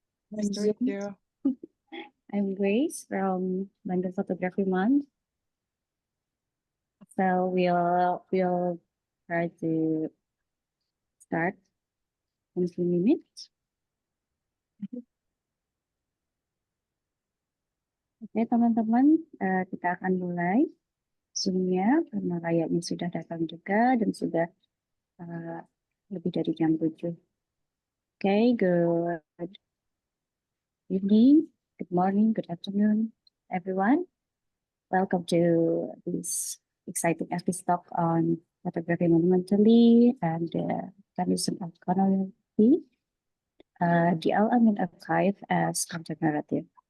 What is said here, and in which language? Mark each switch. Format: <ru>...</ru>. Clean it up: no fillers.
<en>Nice to meet you. I'm Grace from Bandung Photography Month. So we'll try to start in a few minutes.</en> <id>Oke, teman-teman, kita akan mulai Zoom-nya karena Rayanya sudah datang juga dan sudah lebih dari jam 7.</id> <en>Okay, good evening, good morning, good afternoon, everyone. Welcome to this exciting episode on photography monumentally and the mechanism of chronology, the Al-Amin Archive as counter-narrative.</en>